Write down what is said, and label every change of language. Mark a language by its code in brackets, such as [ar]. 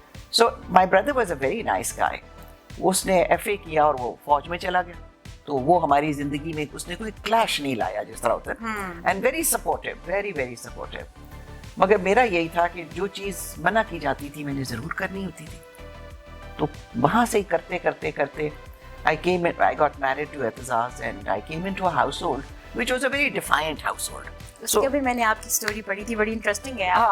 [en] So my brother was a very nice guy. [ur] اس نے F A کیا اور وہ فوج میں چلا گیا, تو وہ ہماری زندگی میں اس نے کوئی کلیش نہیں لایا جس طرح ہوتا ہے, [en] And very supportive, very very supportive. [ur] مگر میرا یہی تھا کہ جو چیز منع کی جاتی تھی میں نے ضرور کرنی ہوتی تھی. تو وہاں سے کرتے کرتے کرتے [en] I got married to Etizaz and I came into a household which was a very defiant household. [ur] اس کے بھی میں نے آپ کی سٹوری پڑھی تھی, بڑی انٹرسٹنگ ہے.